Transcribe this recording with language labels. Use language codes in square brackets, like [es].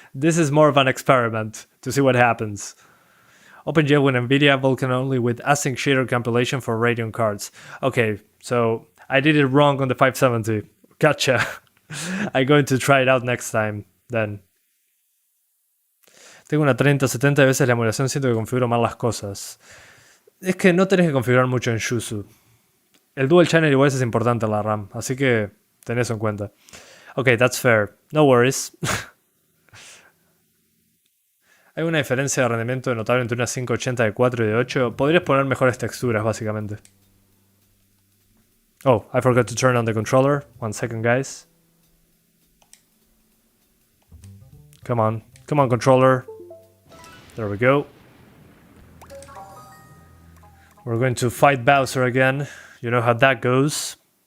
[en] This is more of an experiment, to see what happens. OpenGL with NVIDIA, Vulkan only with async shader compilation for Radeon cards. Okay, so I did it wrong on the 570. Gotcha. I'm going to try it out next time, then. [es] Tengo una 30-70 veces la emulación, siento que configuro mal las cosas. Es que no tenés que configurar mucho en YUZU. El dual channel igual es importante en la RAM, así que tenés eso en cuenta. [en] Ok, that's fair. No worries. [es] Hay una diferencia de rendimiento notable entre una 580 de 4 y de 8. Podrías poner mejores texturas, básicamente. [en] Oh, I forgot to turn on the controller. 1 second, guys. Come on, controller. There we go. We're going to fight Bowser again. You know how that goes.